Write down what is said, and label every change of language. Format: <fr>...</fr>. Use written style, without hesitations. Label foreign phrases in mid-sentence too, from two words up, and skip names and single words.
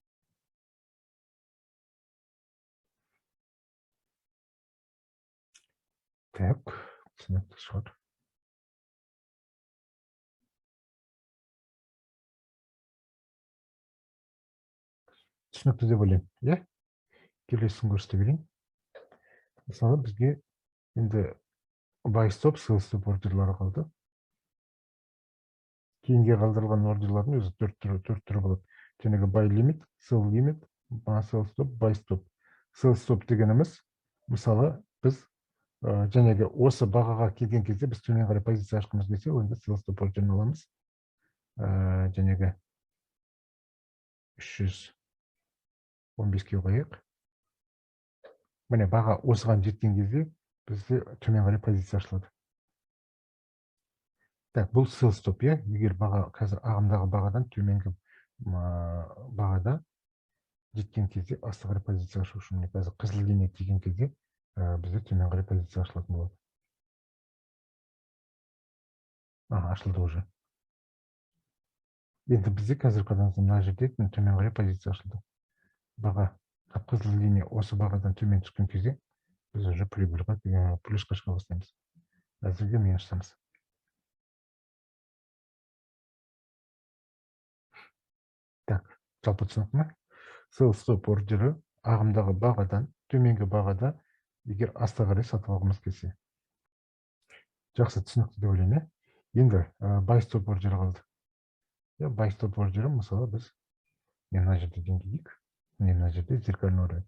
<kk>Так, түсінікті шығар. Түсінікті деп ойлаймын, келесісін көрсете берейін. Мысалы, бізге енді</kk> <en>buy stop, sell stop</en> <kk>ордерлары қалды. Кейінге қалдырылған ордерлардың өзі төрт түрі болады.</kk> <en>Жаңағы buy limit, sell limit, sell stop, buy stop. Sell stop</en> <kk>дегеніміз, мысалы, біз жаңағы осы бағаға келген кезде біз төмен қарай позиция ашқымыз келсе, онда</kk> <en>sell stop</en> <kk>ордерін аламыз. Жаңағы 315-ке қояйық. Міне баға осыған жеткен кезде бізде төмен қарай позиция ашылады. Так, бұл</kk> <en>sell stop,</en> <kk>иә. Егер баға қазір ағымдағы бағадан төменгі бағада жеткен кезде асты қарай позиция ашу үшін қазір қызыл линия тиген кезде бізде төмен қарай позиция ашылатын болады. Ашылды уже. Енді бізде қазір мына жерде төмен қарай позиция ашылды. Баға қызыл линия осы бағадан төмен түскен кезде біз уже плюсқа шыға бастаймыз. Әзірге минустамыз. Так, жалпы түсінікті ме?</kk> <en>Sell stop</en> <kk>ордері ағымдағы бағадан төменгі бағада егер асты қарай сатып алғымыз келсе. Жақсы, түсінікті деп ойлаймын. Енді</kk> <en>buy stop</en> <kk>ордері қалды.</kk> <en>Buy stop</en> <kk>ордері мысалы біз мына жерде деңгейік, мына жерде зеркальный ордер.</kk>